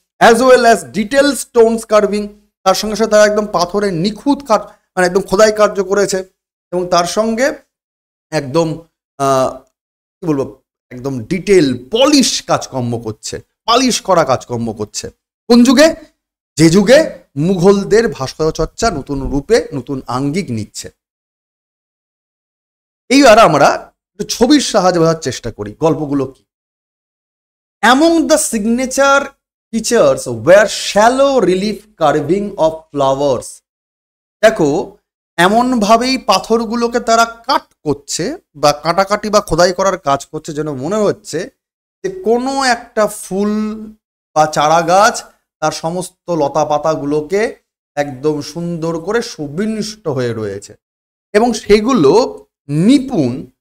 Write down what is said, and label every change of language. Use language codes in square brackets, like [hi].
[en] as well as detail stones carving, [bn] তার সঙ্গে সাথে তারা একদম পাথরের নিখুঁত মানে একদম খোদাই কার্য করেছে, এবং তার সঙ্গে একদম কি বলবো, একদম ডিটেল পলিশ কাজকর্ম করছে, পালিশ করা কাজকর্ম করছে। কোন যুগে? যে যুগে মুঘলদের ভাস্কর্য চর্চা নতুন রূপে, নতুন আঙ্গিক নিচ্ছে। এইবার আমরা একটু ছবির সাহায্যে বোঝার চেষ্টা করি গল্পগুলো কি। [en] Among the signature features were shallow relief carving of flowers. [bn] দেখো, এমনভাবেই পাথরগুলোকে তারা কাট করছে বা কাটাকাটি বা খোদাই করার কাজ করছে, যেন মনে হচ্ছে যে কোনো একটা ফুল বা চারা গাছ তার সমস্ত লতা পাতাগুলোকে একদম সুন্দর করে সুবিন্যস্ত হয়ে রয়েছে, এবং সেগুলো নিপুণ।